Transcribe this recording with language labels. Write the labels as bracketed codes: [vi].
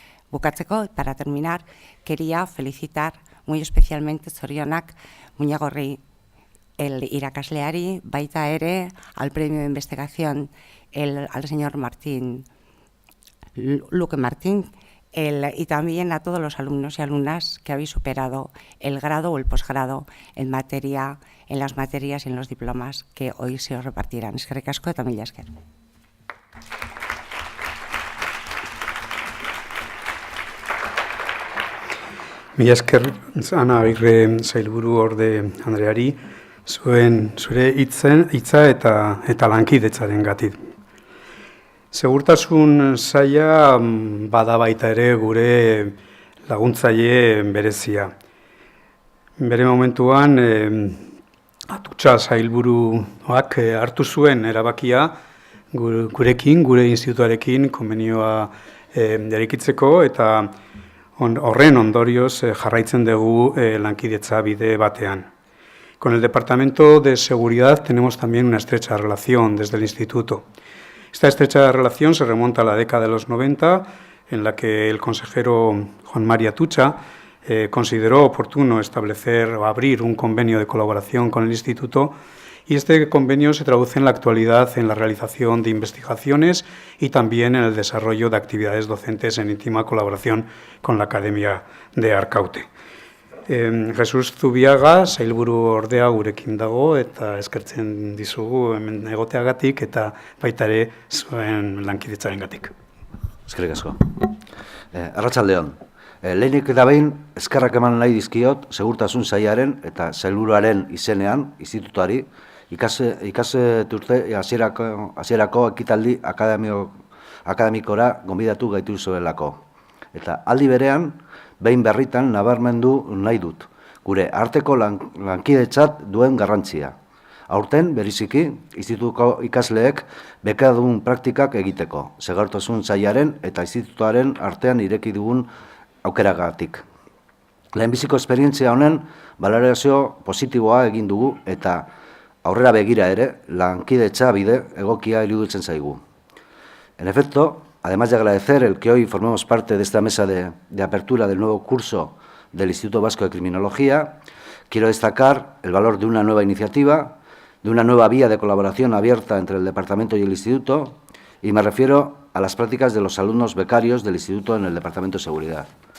[eu] Bukatzeko, [es] para terminar, quería felicitar muy especialmente [eu] zorionak Muñagorri el irakasleari, baita ere [es] al premio de investigación al señor Martín, Luque Martín, y también a todos los alumnos y alumnas que habéis superado el grado o el posgrado en las materias y en los diplomas que hoy se os repartirán. [eu] Eskerrik asko eta mila esker. Mila esker Ana Agirre sailburu orde Andreari, zure hitza eta lankidetzarengatik. Segurtasun saila bada baita ere gure laguntzaile berezia. Bere momentuan Atutxa sailburuak hartu zuen erabakia gurekin, gure institutuarekin konbenioa eraikitzeko eta horren ondorioz jarraitzen dugu lankidetza bide batean. [es] Con el Departamento de Seguridad tenemos también una estrecha relación desde el instituto. Esta estrecha relación se remonta a la década de los 90, en la que el consejero Juan Mari Atutxa consideró oportuno establecer o abrir un convenio de colaboración con el instituto, y este convenio se traduce en la actualidad en la realización de investigaciones y también en el desarrollo de actividades docentes en íntima colaboración con la Academia de Arkaute. [eu] Jesus Zubiaga, sailburu ordea gurekin dago, eta eskertzen dizugu hemen egoteagatik eta baita ere zuen lankidetzarengatik. Eskerrik asko. Arratsaldeon. Lehenik eta behin eskerrak eman nahi dizkiot segurtasun sailaren eta sailburuaren izenean institutuari ikasturte hasierako ekitaldi akademikora gonbidatu gaituzuelako. Eta aldi berean behin berritan nabarmendu nahi dut, gure arteko lankidetzat duen garrantzia. Aurten, bereziki, institutuko ikasleek bekadun praktikak egiteko, segurtasun sailaren eta institutuaren artean ireki dugun aukeragatik. Lehenbiziko esperientzia honen balorazio positiboa egin dugu eta aurrera begira ere lankidetza bide egokia iruditzen zaigu. [es] En efecto, además de agradecer el que hoy formemos parte de esta mesa de apertura del nuevo curso del Instituto Vasco de Criminología, quiero destacar el valor de una nueva iniciativa, de una nueva vía de colaboración abierta entre el Departamento y el Instituto, y me refiero a las prácticas de los alumnos becarios del Instituto en el Departamento de Seguridad.